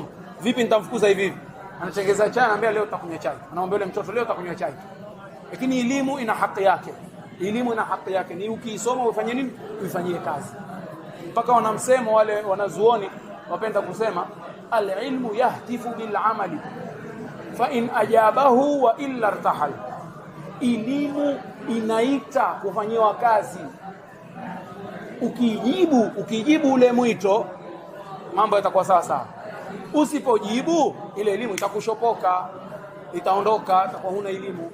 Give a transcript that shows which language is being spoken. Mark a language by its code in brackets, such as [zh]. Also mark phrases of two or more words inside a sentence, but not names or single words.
[sw] Vipi nitamfukuza hivi? Anachengeza chai, anambia leo utakunywa chai. Anamwambia yule mtoto leo utakunywa chai. Lakini elimu ina haki yake. Elimu ina haki yake. Ni ukiisoma ufanye nini? Uifanyie kazi. Mpaka wanamsema wale wanazuoni wapenda kusema [ar] العلم يهتف بالعمل فإن أجابه وإلا ارتحل. [sw] Elimu inaita kufanyiwa kazi. Ukijibu ule mwito, mambo yatakuwa sawa sawa. Usipojibu, ile elimu itakushopoka. itaondoka, atakuwa huna elimu.